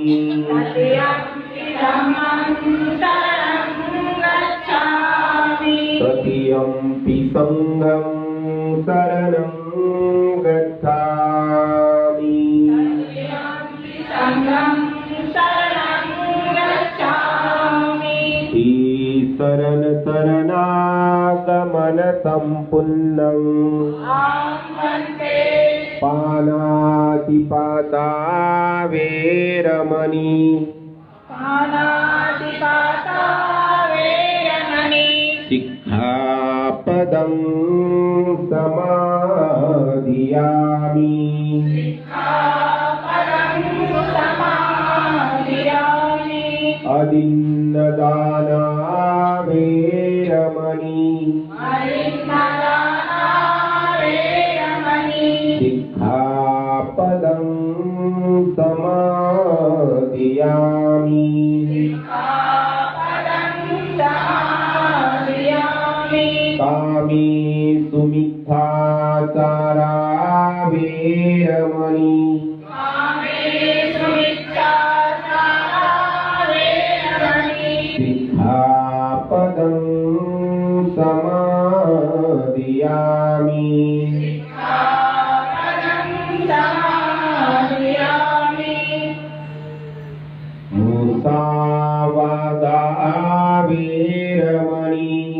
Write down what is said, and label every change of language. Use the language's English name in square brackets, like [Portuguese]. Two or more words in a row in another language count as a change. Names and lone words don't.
[Pali] तृतीयंपि धम्मं शरणं गच्छामि तृतीयंपि संघं शरणं गच्छामि तृतीयंपि संघं शरणं गच्छामि शरण शरणागमन संपुन्नं आमन्ते पानातिपाता वेरमणि पानातिपाता वेरमणि सिक्खापदं समाधियामि सिक्खापदं समाधियामि अदिन्नदाना वेरमणि अरिन्नदाना वेरमणि सिक्खापदं समाधियामि सिक्खापदं समाधियामि कामेषु मिथ्याचारा वेरमणि कामेषु मिथ्याचारा वेरमणि सिक्खापदं समाधियामि सिक्खापदं समाधियामि मुसावादा वेरमणि